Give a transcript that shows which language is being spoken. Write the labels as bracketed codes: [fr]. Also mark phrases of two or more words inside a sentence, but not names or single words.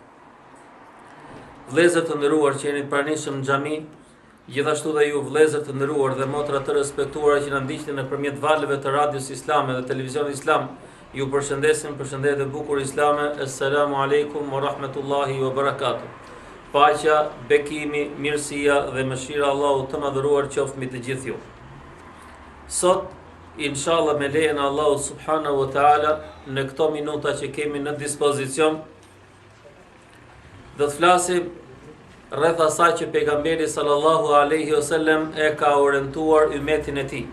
[sq] Vëllezër të nderuar që jeni të pranishëm në xhami, gjithashtu dhe ju vëllezër të nderuar dhe motra të respektuara që na ndiqni nëpërmjet valëve të radios islame dhe televizionit islam, ju përshëndesim përshëndetje e bukur islame. [ar] السلام عليكم ورحمة الله وبركاته. [sq] Paqja, bekimi, mirësia dhe mëshira e Allahut të madhëruar qoftë mbi të gjithë ju. Sot, inshallah me lejen e Allahut [ar] سبحانه وتعالى, [sq] në këto minuta që kemi në dispozicion, do të flasim rreth asaj që pejgamberi [ar] صلى الله عليه وسلم [sq] e ka orientuar ummetin e tij.